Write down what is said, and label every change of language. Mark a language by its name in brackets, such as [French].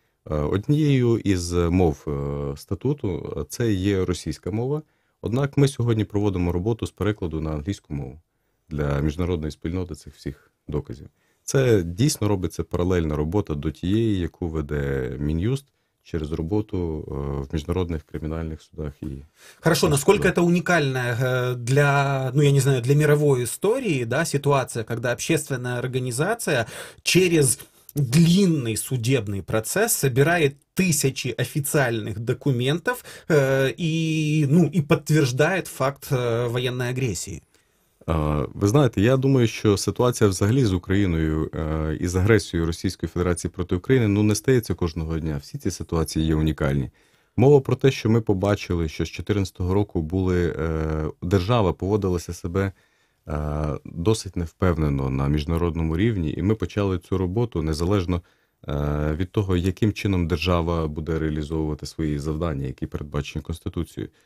[Ukrainian] Однією із мов статуту це є російська мова, однак ми сьогодні проводимо роботу з перекладу на англійську мову для міжнародної спільноти цих всіх доказів. Це дійсно робиться паралельна робота до тієї, яку веде Мін'юст через роботу в [Russian] міжнародных криминальных судах. Хорошо, насколько это уникальная для, для мировой истории, да, ситуация, когда общественная организация через длинный судебный процесс собирает тысячи официальных документов и подтверждает факт военной агрессии? [Ukrainian] Ви знаєте, я думаю, що ситуація взагалі з Україною і з агресією Російської Федерації проти України не стається кожного дня. Всі ці ситуації є унікальні. Мова про те, що ми побачили, що з 2014 року держава поводилася себе досить невпевнено на міжнародному рівні, і ми почали цю роботу незалежно від того, яким чином держава буде реалізовувати свої завдання, які передбачені Конституцією.